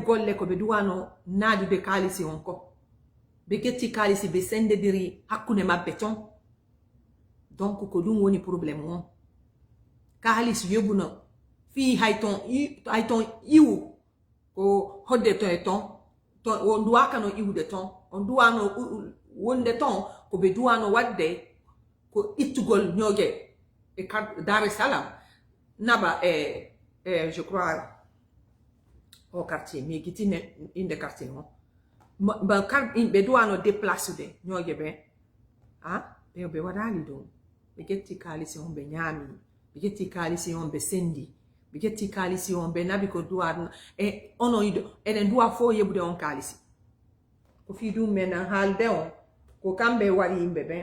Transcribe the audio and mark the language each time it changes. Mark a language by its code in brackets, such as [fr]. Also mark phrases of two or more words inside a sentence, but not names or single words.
[ff] golle ko ɓe duwano naadude kaalisi on ko ɓe getti kaalisi ɓe sendediri hakkunde maɓɓe ton donc ko ɗum woni probléme on kaalisi yoɓuno fii hay ton iwu ko hodde ton e ton on duwakano iwde ton on duwano wonde ton ko ɓe duwano wadde ko ittugol ñooƴe e Dar es Salaam naba [fr] je crois [ff] au quartier mi guitine inde quartier on ɓe duwano déplacude ñooƴe ɓen ɓe waɗali ɗum ɓe getti kaalisi on ɓe ñaami ɓe getti kaalisi on ɓe sendi ɓe getti kaalisi on ɓe nabi ko duwa e onon eɗen duwa fof yeɓude on kaalisi ko fii ɗum men haalde on ko kamɓe wari yimɓe